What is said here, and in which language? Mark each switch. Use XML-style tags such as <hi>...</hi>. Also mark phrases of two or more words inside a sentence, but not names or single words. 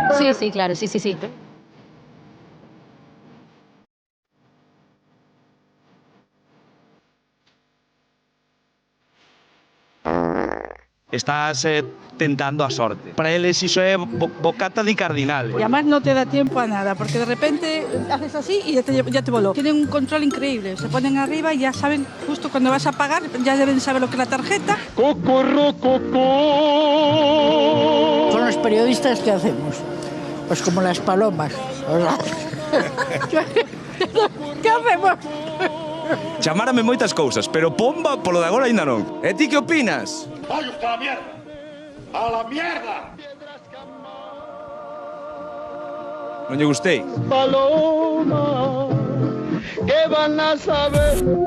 <es>Sí, claro, sí.</es> <gl>Estás tentando a sorte. Para eles iso é bocata de cardinal.</gl> <es>Y además no te da tiempo a nada, porque de repente haces así y ya te voló. Tienen un control increíble, se ponen arriba y ya saben justo cuando vas a pagar, ya deben saber lo que es la tarjeta. Con los periodistas, ¿qué hacemos? Pues como las palomas. ¿Qué hacemos?</es> <gl>Chamárame moitas cousas, pero pomba polo de agora aínda non. E ti que opinas?</gl> <es>¡Vaya usted a la mierda! ¡A la mierda!</es> <gl>Non lle gustei?</gl> <es>Paloma, ¿qué van a saber?</es>